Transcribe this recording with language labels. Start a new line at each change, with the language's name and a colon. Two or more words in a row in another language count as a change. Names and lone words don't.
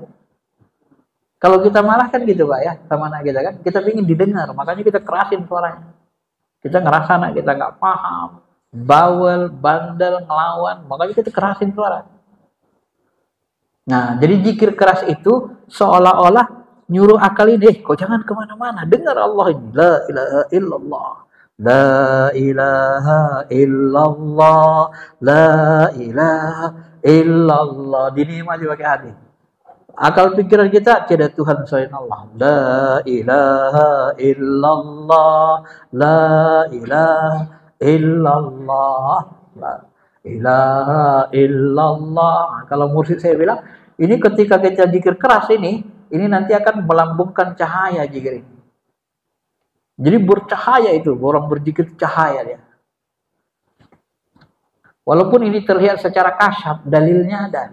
Indonesian: Kalau kita marah kan gitu Pak ya, sama anak kita kan, kita ingin didengar, makanya kita kerasin suaranya. Kita ngerasa anak kita nggak paham, bawel, bandel, ngelawan, makanya kita kerasin suara. Nah, jadi zikir keras itu seolah-olah nyuruh akal ini, kok jangan kemana-mana, dengar Allah ini,
Arabic: لا إله إلا الله، لا إله إلا الله، لا إله إلا الله,
Indonesian: dinikmati pakai hati. Akal pikiran kita tidak Tuhan selain Allah.
Arabic: لا إله إلا الله، لا إله إلا الله، لا إله إلا الله.
Indonesian: Kalau mursyid saya bilang, ini ketika kita zikir keras ini nanti akan melambungkan cahaya zikir ini. Jadi bercahaya itu, orang berzikir cahaya dia. Walaupun ini terlihat secara kasyaf, dalilnya ada.